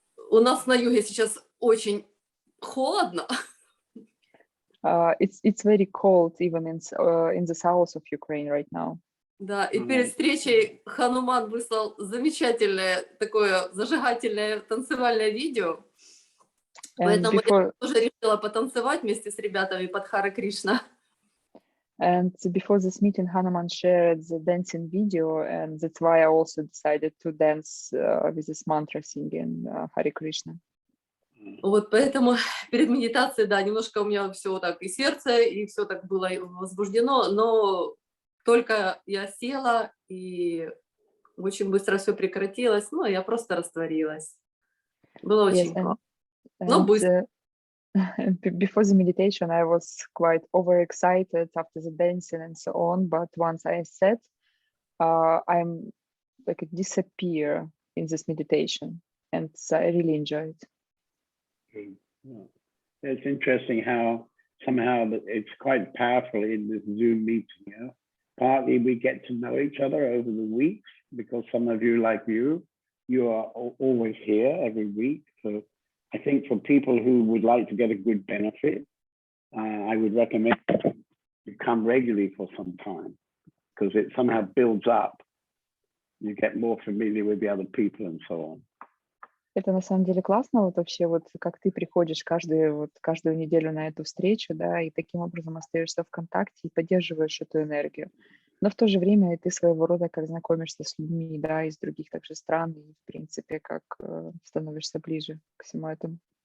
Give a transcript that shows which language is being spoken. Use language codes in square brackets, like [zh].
[ru] У нас на юге сейчас очень холодно. [en] It's very cold even in the south of Ukraine right now. [ru] Да, и перед встречей Хануман выслал замечательное такое зажигательное танцевальное видео. Поэтому я тоже решила потанцевать вместе с ребятами под Харе Кришна. [en] And before this meeting, Hanuman shared the dancing video, and that's why I also decided to dance with this mantra singing Hare Krishna. [ru] Вот поэтому перед медитацией, да, немножко у меня все так и сердце, и все так было возбуждено, но только я села, и очень быстро все прекратилось, ну, я просто растворилась. Было очень классно. Но быстро. [en] Before the meditation, I was quite overexcited after the dancing and so on. But once I sat, I'm like disappear in this meditation, and I really enjoyed it. Yeah. It's interesting how somehow that it's quite powerful in this Zoom meeting. Yeah? Partly we get to know each other over the weeks because some of you, like you are always here every week. So I think for people who would like to get a good benefit, I would recommend you come regularly for some time because it somehow builds up. You get more familiar with the other people and so on. [ru] Это на самом деле классно, вот вообще вот как ты приходишь каждую неделю на эту встречу, да, и таким образом остаешься в контакте и поддерживаешь эту энергию. Но в то же время и ты своего рода как знакомишься с людьми, да, из других также стран, и в принципе как становишься ближе к всему этому.